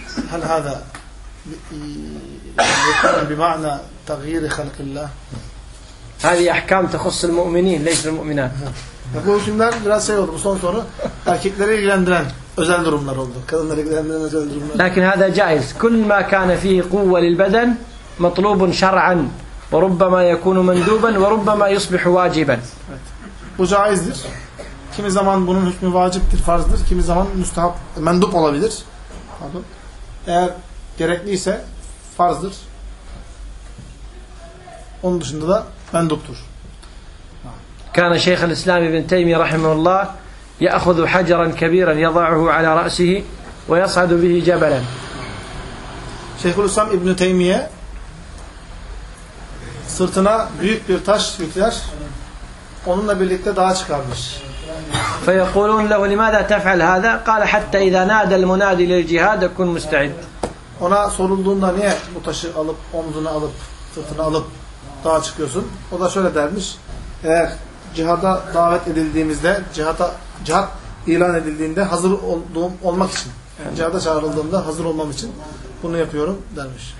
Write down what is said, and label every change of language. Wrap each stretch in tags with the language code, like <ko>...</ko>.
<ar>هل هذا يكون بمعنى تغيير خلق الله؟ هذه أحكام تخص المؤمنين ليس المؤمنات.</ar> <tr>Bu hükümler biraz şey oldu. Bu son soru erkekleri ilgilendiren özel durumlar oldu. Kadınları ilgilendiren özel durumlar.</tr> <ar>لكن هذا جائز. كل ما كان فيه قوة للبدن مطلوب شرعا وربما يكون مندوبا وربما يصبح واجبا.</ar> <tr>Bu caizdir. Kimi zaman bunun hükmü vaciptir, farzdır. Kimi zaman müstahap, mendup olabilir. Eğer gerekliyse farzdır. Onun dışında da</tr> <ar>من دكتور. كان شيخ الإسلام ابن تيمية رحمه الله يأخذ حجرا كبيرا يضعه على رأسه ويصعد به جبلا.</ar> <tr>شيخ الإسلام ابن تيمية sırtına büyük bir taş yükler, onunla birlikte dağa çıkarmış.</tr> <ar>فيقولون له لماذا تفعل هذا؟ قال حتى إذا نادى المنادي للجهاد أكون مستعد.</ar> <tr>Ona sorulduğunda niye bu taşı alıp omzuna alıp sırtına alıp dağa çıkıyorsun. O da şöyle dermiş. Eğer cihada davet edildiğimizde, cihat ilan edildiğinde hazır olmak için, yani cihada çağrıldığımda hazır olmam için bunu yapıyorum dermiş.</tr>